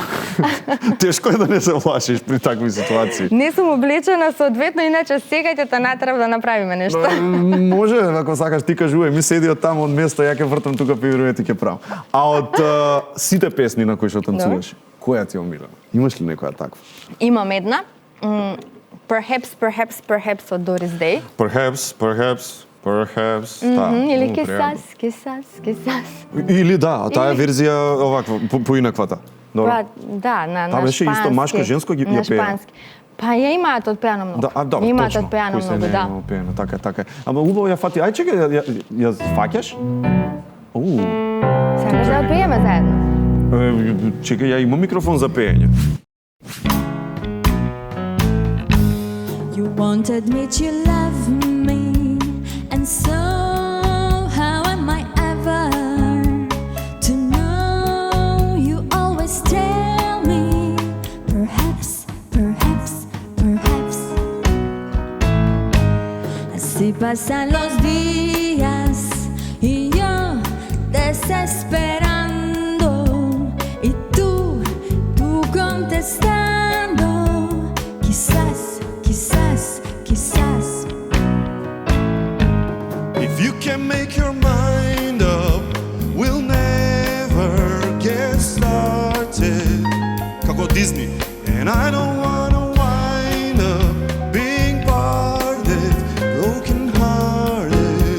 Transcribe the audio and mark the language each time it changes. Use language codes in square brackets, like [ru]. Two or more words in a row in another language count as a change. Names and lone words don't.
[mk] Тешко е да не се плашиш при такви ситуации. Не сум облечена соодветно, иначе сега ќе те натерав да направиме нешто. Може, ако сакаш ти кажувај, ми седи од таму од место, ја ќе вртам тука пируети ќе правам. А од сите песни на кои што танцуваш, која ти е омилена? Имаш ли некоја таква? Имам една. Perhaps од Doris Day. Perhaps. Или Кисас. Или таа верзија оваква, поинаквата. Да, на шпански. Таа беше исто машко, женско ги ја пее. Па ја имаат одпеано многу. Имаат одпеано многу, да. Така. Ама убаво ја фати. Ај чекај, ја фаќаш? Сакаш да одпееме заедно? Чекај, ја имам микрофон за пеење. [en] You won't admit you love me, and so how am I ever to know? You always tell me, perhaps. [es] Así pasan los días y yo desesperando y tú contestando, quizás. [en] If you can make your mind up, we'll never get started. [mk] Како Disney. [en] And I don't wanna wind up being parted, broken hearted.